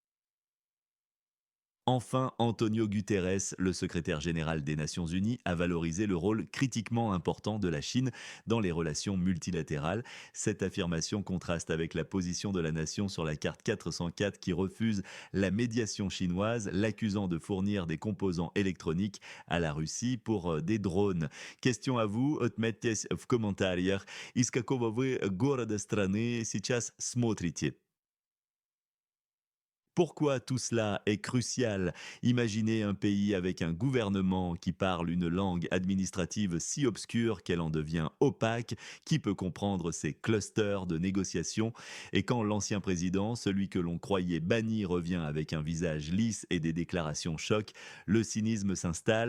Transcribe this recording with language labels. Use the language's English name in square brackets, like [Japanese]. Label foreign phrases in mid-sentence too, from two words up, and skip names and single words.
[French] Enfin, Antonio Guterres, le secrétaire général des Nations Unies, a valorisé le rôle critiquement important de la Chine dans les relations multilatérales. Cette affirmation contraste avec la position de la nation sur la carte 404 qui refuse la médiation chinoise, l'accusant de fournir des composants électroniques à la Russie pour des drones. Question à vous, [Russian] отметьтесь в комментариях, из какого вы города страны сейчас смотрите. [French] Pourquoi tout cela est crucial? Imaginez un pays avec un gouvernement qui parle une langue administrative si obscure qu'elle en devient opaque. Qui peut comprendre ces clusters de négociations? Et quand l'ancien président, celui que l'on croyait banni, revient avec un visage lisse et des déclarations choc, le cynisme s'installe.